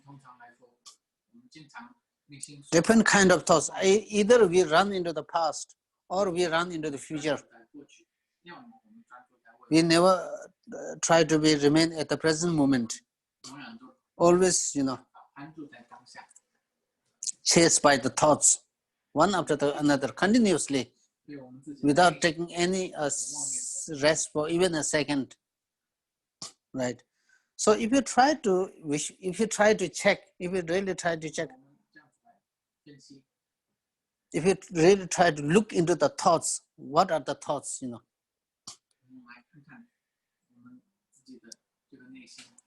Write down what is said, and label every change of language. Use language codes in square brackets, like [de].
[zh] 通常来说，我们经常内心 [en] different kind of thoughts. Either we run into the past or we run into the future. [zh] 在过去，要么我们专注在未来， [en] We never try to remain at the present moment. [zh] 永远都 [en] Always [zh] 安住在当下。 [en] chased by the thoughts, one after another, continuously, [zh] 对我们自己 [en] without taking any rest for even a second, right? So if you really try to check, [zh] 我们这样子来分析， [en] if you really try to look into the thoughts, what are the thoughts? [zh] 我们来看看我们自己的这个内心。